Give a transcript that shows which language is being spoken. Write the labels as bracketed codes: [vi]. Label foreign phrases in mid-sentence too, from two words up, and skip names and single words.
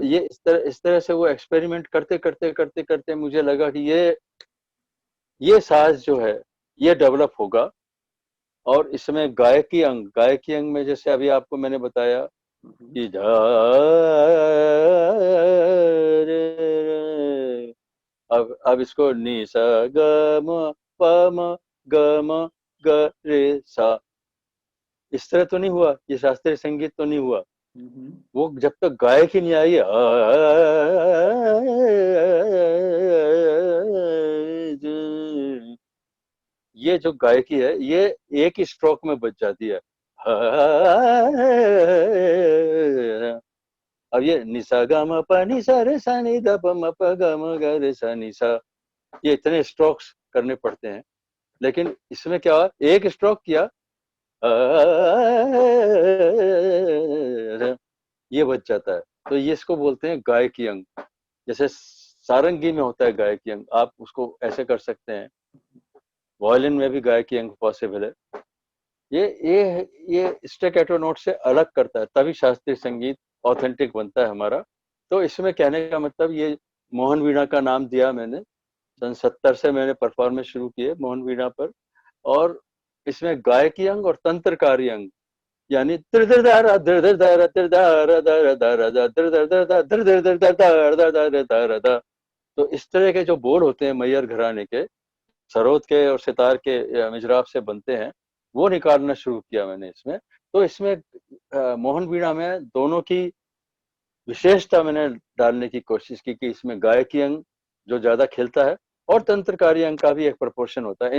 [hi] ये इस तरह से वो एक्सपेरिमेंट करते करते करते करते मुझे लगा कि ये साज जो है ये डेवलप होगा। और इसमें गायकी अंग में जैसे अभी आपको मैंने बताया कि धा रे, अब इसको नी सा ग म प म ग म ग रे सा, इस तरह तो नहीं हुआ, ये शास्त्रीय संगीत तो नहीं हुआ। वो जब तक गायक ही नहीं आई ये जो गायकी है ये एक ही स्ट्रोक में बज जाती है। अब ये निसा ग म प नि सा रे सा नि द प म प ग म ग रे सा नि सा, ये इतने स्ट्रोक्स करने पड़ते हैं। लेकिन इसमें क्या हुआ, एक स्ट्रोक किया ये बच जाता है। तो ये इसको बोलते हैं गायकी अंग। जैसे सारंगी में होता है गायकी अंग, आप उसको ऐसे कर सकते हैं। वायलिन में भी गायकी अंग पॉसिबल है। ये ये [en] staccato note [hi] से अलग करता है, तभी शास्त्रीय संगीत ऑथेंटिक बनता है हमारा। तो इसमें कहने का मतलब ये मोहन वीणा का नाम दिया मैंने। सन 70 से मैंने परफॉर्मेंस शुरू किए मोहन वीणा पर। और इसमें गायकी अंग और तंत्रकारी अंग, यानी दर दर दारा दर दर दारा दर दारा दारा दारा दा दर दर दर दा दर दर दर दर दारा दारा दारा दा। तो इस तरह के जो बोल होते हैं मैयर घराने के, सरोद के और सितार के मिजराब से बनते हैं, वो निकालना शुरू किया मैंने इसमें। तो इसमें मोहन वीणा में दोनों की विशेषता मैंने डालने की कोशिश की कि इसमें गायकी अंग जो ज्यादा खेलता है और तंत्रकारी अंग का भी एक प्रोपोर्शन होता है।